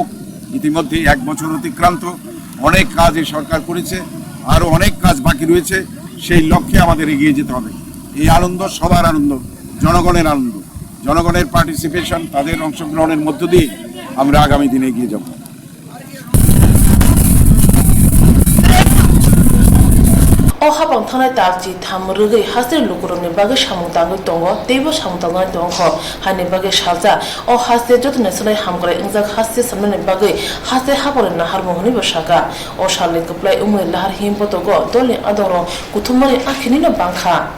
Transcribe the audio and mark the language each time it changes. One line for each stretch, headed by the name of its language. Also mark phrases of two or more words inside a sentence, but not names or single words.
Bangla: ইতিমধ্যেই 1 বছর অতিক্রান্ত, অনেক কাজ এই সরকার করেছে, আরও অনেক কাজ বাকি রয়েছে। সেই লক্ষ্যে আমাদের এগিয়ে যেতে হবে। এই আনন্দ সবার আনন্দ, জনগণের আনন্দ, জনগণের পার্টিসিপেশন, তাদের অংশগ্রহণের মধ্য দিয়ে আমরা আগামী দিনে এগিয়ে যাব।
Kok Borok: O habang thanai tarji thamrugi hasir lukuroni bage samutangoi tongo tebo samutangai tongkho hani bage saja o haste jotne salai hamkrai ingjak haste samne bage haste hapore nahar mohoni bosaka o sale kuplai umui lahar him potogo doli adoro kuthumari akhini no bangkha